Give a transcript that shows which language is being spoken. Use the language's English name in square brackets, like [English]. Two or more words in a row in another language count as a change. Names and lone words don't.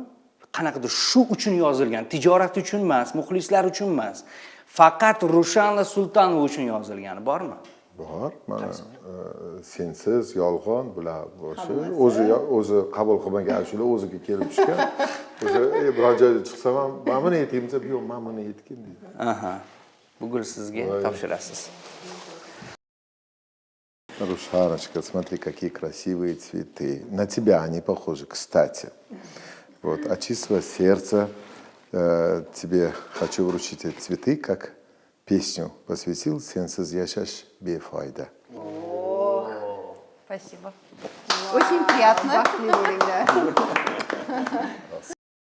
[Uzbek] Qanaqadir shu uchun yozilgan, tijorat uchun emas, muxlislar uchun emas, faqat Rushana Sultonova uchun yozilgani bormi? Bor. Mana sensiz, yolg'on bular boshi. O'zi qabul qilmagan ashular o'ziga kelib tushgan. O'sha biror joyda chiqsam ham, "Men buni aytaymi?" desa, "Yo'q, men buni aytgin" deydi. Aha. Bugun sizga topshirasiz. [Russian] Рушаночка, смотри, какие красивые цветы. На тебя они похожи, кстати. Вот, от чистого сердца тебе хочу вручить эти цветы, как песню посвятил [Uzbek] «Сенсіз яшаш бефайда». [Russian] Спасибо. Очень приятно. [Uzbek] Baxtli bo'linglar.